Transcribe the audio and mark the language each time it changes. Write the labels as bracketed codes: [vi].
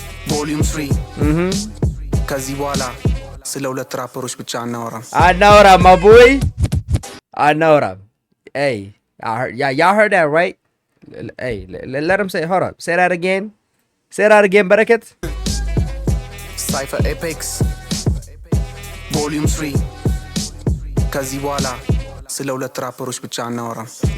[am] ቮሊዩም 3 ከዚህ በኋላ ስለ ሁለት ራፐሮች ብቻ አናወራም [en] my boy አናወራም hey y'all heard that right hey let him say hold up say that again በረከት [am] ሳይፈር ኤፔክስ ቮሊዩም 3 ከዚህ በኋላ ስለ ሁለት ራፐሮች ብቻ አናወራም